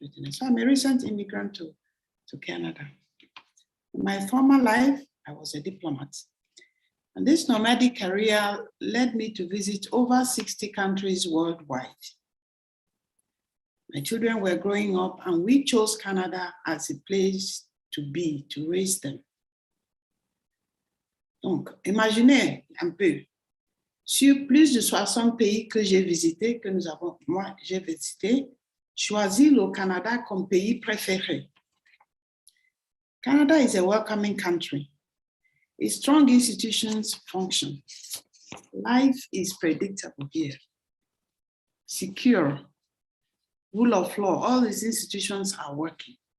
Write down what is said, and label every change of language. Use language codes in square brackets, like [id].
[en] So I'm a recent immigrant to Canada. In my former life, I was a diplomat. And this nomadic career led me to visit over 60 countries worldwide. My children were growing up and we chose Canada as a place to be, to raise them. [fr] Donc, imaginez un peu, sur plus de 60 pays que j'ai visités, j'ai visité, choisi le Canada comme pays préféré. [en] Canada is a welcoming country. Its strong institutions function. Life is predictable here. Secure, rule of law, all these institutions are working.